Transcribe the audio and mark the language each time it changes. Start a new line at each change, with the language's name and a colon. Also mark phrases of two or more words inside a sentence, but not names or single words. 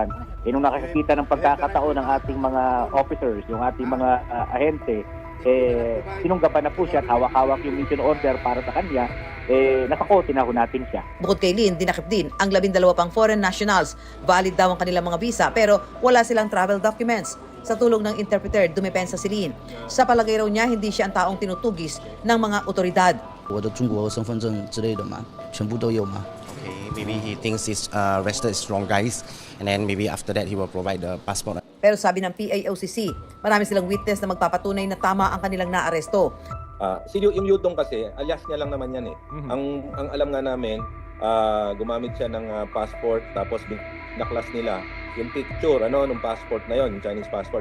Filipino: Nung nakakita ng pagkakataon ng ating mga officers, yung ating mga ahente, sinunggaban na po siya at hawak-hawak yung
English: mission order
Filipino: para sa kanya, nakakote na ho natin siya. Bukod kay Lin, dinakip din ang 12 pang
English: foreign nationals.
Filipino: Valid daw ang kanilang mga visa pero wala silang
English: travel documents.
Filipino: Sa tulong ng interpreter, dumepensa si Lin. Sa palagay raw niya, hindi siya ang taong tinutugis ng mga otoridad.
Chinese: 我的中国身份证之类的嘛，全部都有嘛。
English: Okay, maybe he thinks he's arrested strong guys, and then maybe after that he will provide the passport.
Filipino: Pero sabi ng PAOCC, marami silang witness na magpapatunay na tama ang kanilang naaresto. Yung Yudong kasi, alias niya lang naman yan eh. Ang alam nga namin, gumamit siya ng passport, tapos binaklas nila yung picture ng passport na yon, yung
English: Chinese passport.